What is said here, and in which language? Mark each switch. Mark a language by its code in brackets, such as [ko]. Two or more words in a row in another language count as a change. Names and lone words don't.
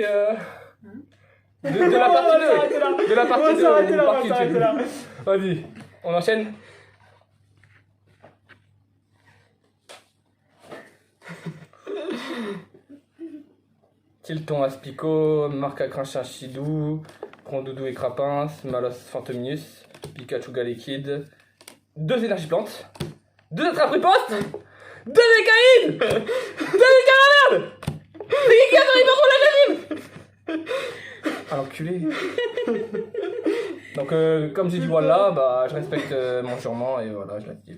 [fr] De la On va partie s'arrêter là. 2. De la On partie va 2. s'arrêter là, on va partie s'arrêter deux. là. Vas-y, on enchaîne. Tilton Aspico, Marc à Cranchin Chidou, Rondoudou et Crapins, Malos Phantomius, Pikachu Galekid, 2 énergies plantes, 2 attrapes ripostes, 2 Décaïdes, 2 Décaramerde, c'est qui a fait la l'anime. Ah l'enculé. Donc comme j'ai dit voilà, bah je respecte mon jurement et voilà, je l'active.